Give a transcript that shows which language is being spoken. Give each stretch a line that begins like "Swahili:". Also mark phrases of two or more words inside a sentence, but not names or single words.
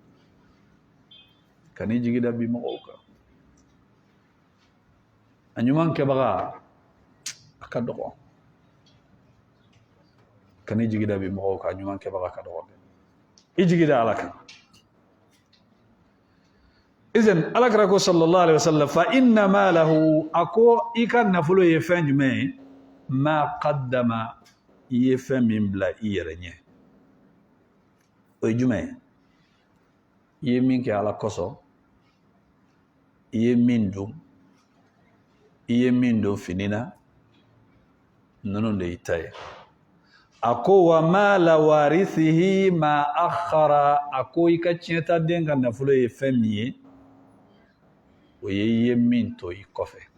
Bambara: kan'i jigi da bi mɔgɔw kan a ɲuman kɛbaga a ka dɔgɔ kan'i jigi da bi mɔgɔw kan a ɲuman kɛbaga ka dɔgɔ i jigi da ala kan izan alakira ko
Arabic: صلى الله عليه وسلم فإن ماله
Bambara: ako i ka nafolo ye fɛn jumɛn ye
Arabic: ما قدم
Bambara: i ye fɛn min bila i yɛrɛ ɲɛ o ye jumɛn ye i ye min kɛ ala kosɔn i ye min dun i ye min don fini na ninnu de y'i ta ye a ko
Arabic: ومال وارثه ما أخر
Bambara: a ko i ka tiɲɛtaden ka nafolo ye fɛn min ye o ye i ye min to i kɔfɛ